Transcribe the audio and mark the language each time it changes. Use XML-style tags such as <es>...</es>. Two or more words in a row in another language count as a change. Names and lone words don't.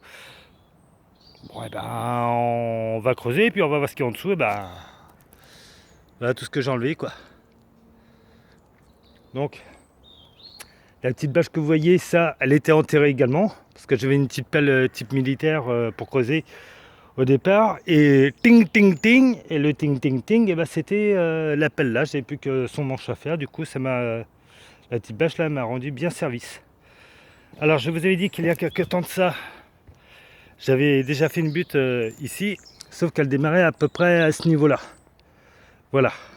<fr>Bon on va creuser et puis on va voir ce qu'il y a en dessous. Et voilà tout ce que j'ai enlevé quoi. Donc la petite bâche que vous voyez, ça, elle était enterrée également. Parce que j'avais une petite pelle type militaire pour creuser au départ. Et ting ting ting. Et le ting ting ting, c'était la pelle là. J'avais plus que son manche à faire. Du coup, la petite bâche là m'a rendu bien service. Alors, je vous avais dit qu'il y a quelques temps de ça, j'avais déjà fait une butte ici. Sauf qu'elle démarrait à peu près à ce niveau-là. Voilà.</fr>